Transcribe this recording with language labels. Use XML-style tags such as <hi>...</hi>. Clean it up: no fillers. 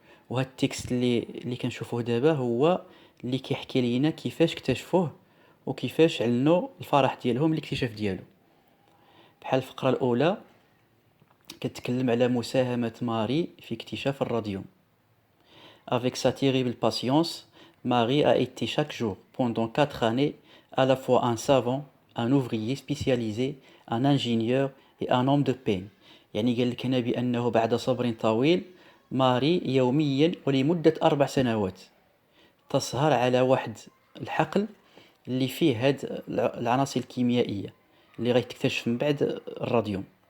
<ar>وهذا التكست اللي كنشوفوه دابا هو اللي كيحكي لينا كيفاش اكتشفوه وكيفاش علنوا الفرح ديالهم الاكتشاف ديالو. بحال الفقرة الأولى كتكلم على مساهمة ماري في اكتشاف الراديوم.</ar> <fr>Avec sa terrible patience, Marie a été chaque jour, pendant 4 années, à la fois un savant, un ouvrier spécialisé, un ingénieur et un homme de peine.</fr> <ar>يعني قال لك هنا بأنه بعد صبر طويل ماري يوميا ولمدة 4 سنوات تسهر على واحد الحقل اللي فيه هاد العناصر الكيميائية اللي غيتكتشف من بعد الراديوم.</ar>